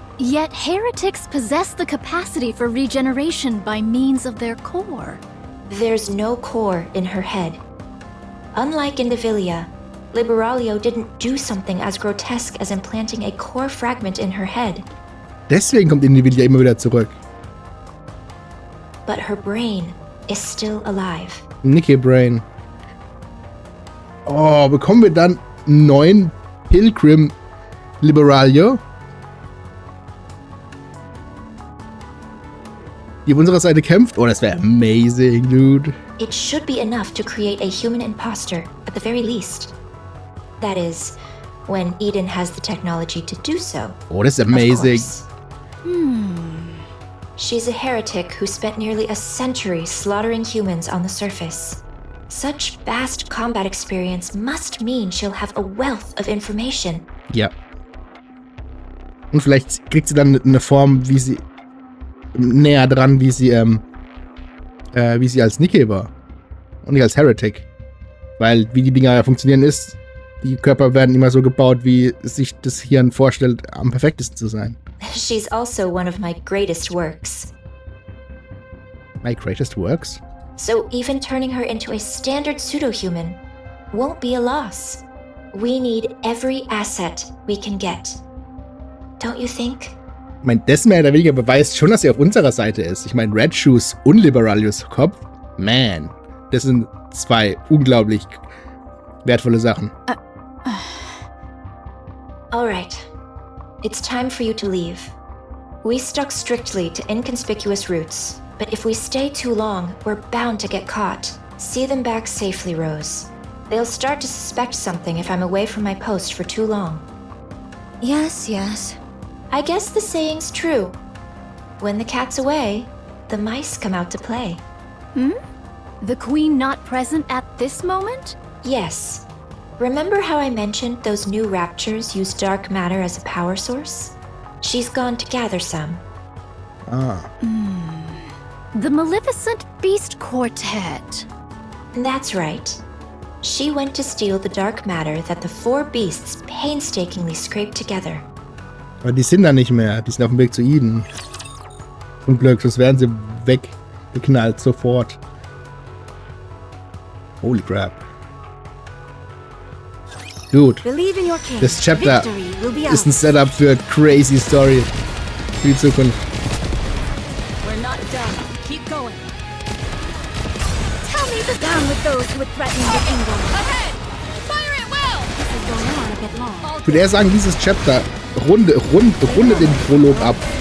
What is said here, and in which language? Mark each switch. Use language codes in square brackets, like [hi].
[en] Yet heretics possess the capacity for regeneration by means of their core. There's no core in her head. Unlike in Devilia, Liberalio didn't do something as grotesque as implanting a core fragment in her head. [de] Deswegen kommt Individual immer wieder zurück. [en] but her brain is still alive. Nikke Brain. [de] Oh, bekommen wir dann einen neuen Pilgrim Liberalia? Die auf unserer Seite kämpft? Oh, das wäre [en] amazing, dude. It should be enough to create a human imposter, at the very least. That is, when Eden has the technology to do so. [de] Oh, das ist amazing. [en] She's a heretic who spent nearly a century slaughtering humans on the surface. Such vast combat experience must mean she'll have a wealth of information. [de] Ja. Und vielleicht kriegt sie dann eine Form, wie sie näher dran, wie sie als Nikke war. Und nicht als Heretic. Weil, wie die Dinger ja funktionieren ist, die Körper werden immer so gebaut, wie sich das Hirn vorstellt, am perfektesten zu sein. [en] She's also one of my greatest works. My greatest works? So even turning her into a standard pseudo-human won't be a loss. We need every asset we can get. Don't you think? [de] Ich meine, das mehr oder weniger beweist schon, dass sie auf unserer Seite ist. Ich meine, Red Shoes und Liberalius Kopf, man, das sind zwei unglaublich wertvolle Sachen. [en] Alright. It's time for you to leave. We stuck strictly to inconspicuous routes, but if we stay too long, we're bound to get caught. See them back safely, Rose. They'll start to suspect something if I'm away from my post for too long. Yes. I guess the saying's true. When the cat's away, the mice come out to play. The queen not present at this moment? Yes. Remember how I mentioned those new raptures use dark matter as a power source? She's gone to gather some. The Maleficent Beast Quartet. That's right. She went to steal the dark matter that the four beasts painstakingly scraped together. [de] Aber die sind da nicht mehr. Die sind auf dem Weg zu Eden. Zum Glück, sonst wären sie weggeknallt sofort. [en] Holy crap. Dude, Believe in your king. [de] das Chapter [en] Victory will be [de] ist ein [en] ours. [de] Setup für crazy Story. Für die Zukunft. [en] We're not done. Keep going. Tell me the down with those who would threaten the kingdom. Ahead! Fire at will! This is going on a bit long. [de] Ich würde eher sagen, dieses Chapter runde den Prolog ab.